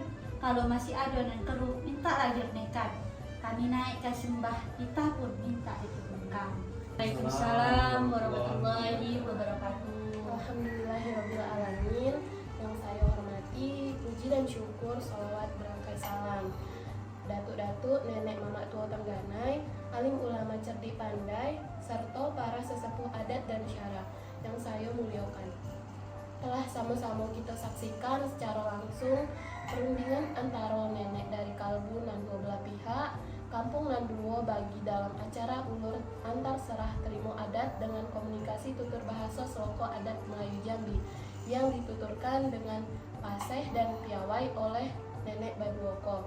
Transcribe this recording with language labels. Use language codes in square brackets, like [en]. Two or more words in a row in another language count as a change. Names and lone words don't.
[id] Kalau masih ada yang keluh minta lagi direnekkan. Kami naikkan sembah, kita pun minta diturunkan. [ar] وعليكم السلام ورحمة الله وبركاته. الحمد لله الرحمن الرحيم. [id] Yang saya hormati, puji dan syukur, salawat berangkai salam datuk-datuk, nenek mamak tua Tengganai, alim ulama cerdik pandai, serta para sesepuh adat dan syara yang saya muliakan. Telah sama-sama kita saksikan secara langsung perundingan antara nenek dari kalbu dan dua belah pihak, kampung dan dua bagi dalam acara ulur antar serah terima adat dengan komunikasi tutur bahasa Seloko adat Melayu Jambi yang dituturkan dengan paseh dan piawai oleh nenek Baduoko.